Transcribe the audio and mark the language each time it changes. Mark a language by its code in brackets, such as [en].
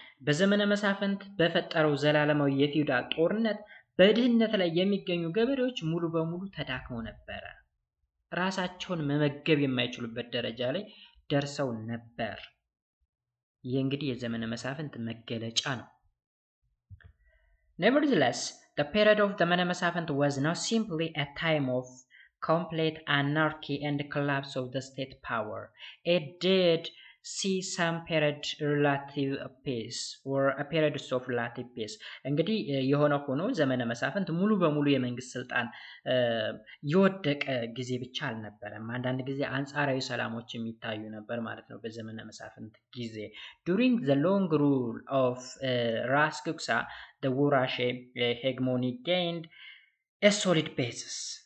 [am] በዘመነ መሳፍንት በፈጠረው ዘላለማዊ የፊውዳል ጦርነት በድህነት ላይ የሚገኙ ገበሬዎች ሙሉ በሙሉ ተዳክመው ነበረ። ራሳቸውን መመገብ የማይችሉበት ደረጃ ላይ ደርሰው ነበር። ይህ እንግዲህ የዘመነ መሳፍንት መገለጫ ነው። Nevertheless, the period of ዘመነ መሳፍንት was not simply a time of complete anarchy and collapse of the state power. [en] It did see some period relative peace or a period of relative peace. [am] እንግዲህ የሆነ ሆኖ ዘመነ መሳፍንት ሙሉ በሙሉ የመንግስት ስልጣን የወደቀ ጊዜ ብቻ አልነበረም። አንዳንድ ጊዜ አንጻራዊ ሰላሞች የሚታዩ ነበር ማለት ነው በዘመነ መሳፍንት ጊዜ። During the long rule of ራስ ጉግሳ, the Warashe hegemony gained a solid basis.